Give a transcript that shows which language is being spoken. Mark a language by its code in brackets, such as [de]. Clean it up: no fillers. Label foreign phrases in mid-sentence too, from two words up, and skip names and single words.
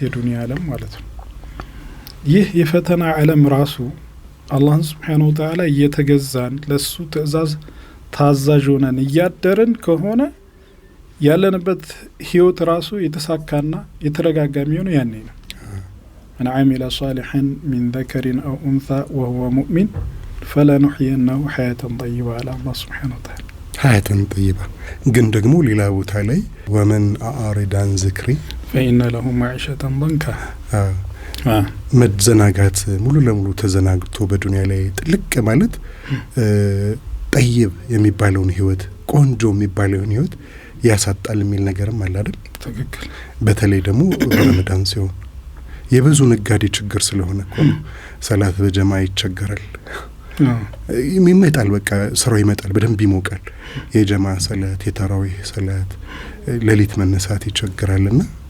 [am] የዱንያ ዓለም ማለት ነው። ይህ የፈተና ዓለም ራሱ አላህን [ar] سبحانه وتعالى [am] እየተገዛን ለሱ ትእዛዝ ታዛዥ ሆነን እያደረን ከሆነ ያለንበት ህይወት ራሱ የተሳካና የተረጋጋ የሚሆነው ያኔ ነው። [ar] من عمل صالحا من ذكر أو أنثى وهو مؤمن فلنحيينه حياة طيبة على الله سبحانه وتعالى. حياة طيبة. [am] ግን ደግሞ ሌላ ቦታ ላይ [ar] ومن أعرض عن ذكري فإن له معيشة ضنكا [am] መዘናጋት ሙሉ ለሙሉ ተዘናግቶ በዱንያ ላይ ጥልቅ ማለት ጠይብ የሚባለውን ህይወት ቆንጆ የሚባለውን ህይወት ያሳጣል የሚል ነገርም አለ አይደል? ትክክል። በተለይ ደግሞ ረመዳን ሲሆን የብዙ ነጋዴ ችግር ስለሆነ እኮ ሰላት በጀማ ይቸገራል። ይመጣል፣ በቃ ስራው ይመጣል፣ በደንብ ይሞቃል። የጀማ ሰላት፣ የተራዊህ ሰላት፣ ሌሊት መነሳት ይቸገራልና